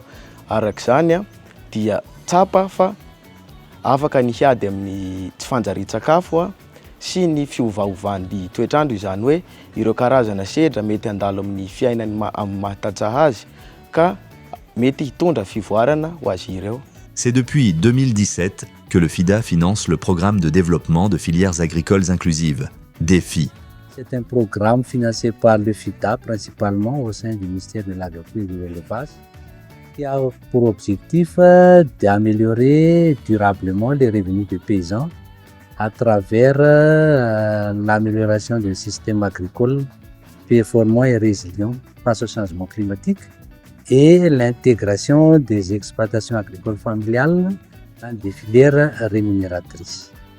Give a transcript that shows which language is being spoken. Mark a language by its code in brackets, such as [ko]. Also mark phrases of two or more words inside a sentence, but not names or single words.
[mg] Arak'izany dia tsapa fa afaka ny hiady amin'ny tsy fanjarian-tsakafo sy ny fiovaovan'ny toetrandro izany hoe ireo karazana sedra mety handalo amin'ny fiainany amin'ny mahatantsaha azy ka mety hitondra fivoarana ho azy ireo. [fr] C'est depuis 2017 que le FIDA finance le programme de développement de filières agricoles inclusives, DEFI. C'est un programme financé par le FIDA principalement au sein du ministère de l'Agriculture et de l'Élevage qui a pour objectif d'améliorer durablement les revenus des paysans à travers l'amélioration du système agricole performant et résilient face au changement climatique et l'intégration des exploitations agricoles familiales dans des filières rémunératrices.